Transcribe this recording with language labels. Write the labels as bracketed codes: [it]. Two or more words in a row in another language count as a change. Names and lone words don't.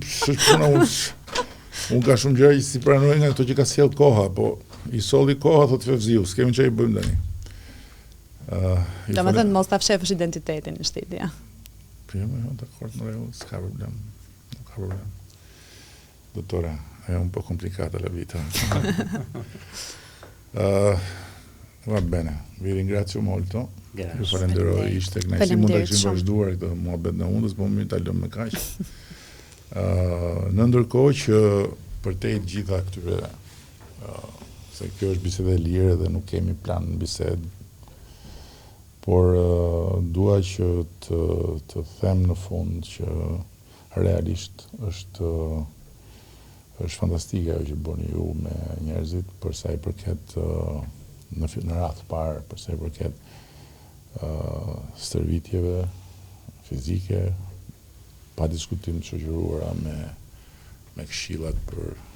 [sq] Unë ka shumë gjëra që si pranoj nga ato që ka sjell koha, po i solli koha thotë Fevziu, s'kemi çfarë i bëjmë tani. Domethënë mos ta fshefësh identitetin në shtitje. Po jo, dakord, në rregull, s'ka problem. Nuk ka problem. [it] Dottore, è un po' complicata la vita. Va bene, vi ringrazio molto. [sq] Ju falenderoj, ishte kënaqësi mund ta kishim vazhduar këtë muhabet në undës, po më ta lëm me kaq. Në ndërkohë që për te gjitha këtyre, se kjo është bisede e lirë dhe nuk kemi plan në bisedë, por dua që të them në fund që realisht është fantastike ajo që bëni ju me njerëzit për sa i përket në radhë parë, për sa i përket stërvitjeve fizike, pa diskutim të shoqëruara me këshillat për